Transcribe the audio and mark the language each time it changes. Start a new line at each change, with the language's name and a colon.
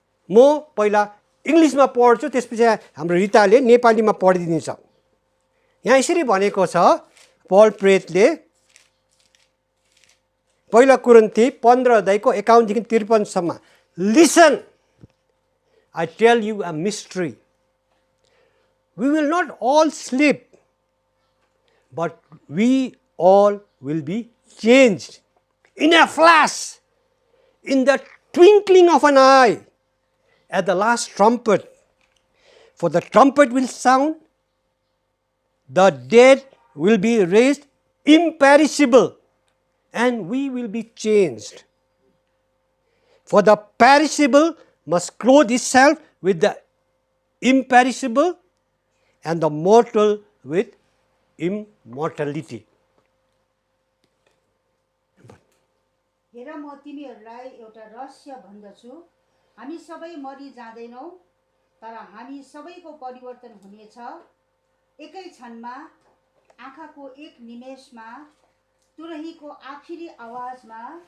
Nepali: म पहिला इङ्ग्लिसमा पढ्छु, त्यसपछि हाम्रो रिताले नेपालीमा पढिदिन्छ। यहाँ यसरी भनेको छ पौल प्रेरितले, पहिलो कोरिन्थी 15:51-53।
English: Listen, I tell you a mystery. We will not all sleep, but we all will be changed in a flash, in the twinkling of an eye, at the last trumpet. For the trumpet will sound, the dead will be raised imperishable, and we will be changed. For the perishable must clothe itself with the imperishable, and the mortal with immortality.
Nepali: हेर, म तिमीहरूलाई एउटा रहस्य भन्दछु। हामी सबै मरि जाँदैनौँ, तर हामी सबैको परिवर्तन हुनेछ। एकै क्षणमा, आँखाको एक निमेषमा, तुरहीको आखिरी आवाजमा।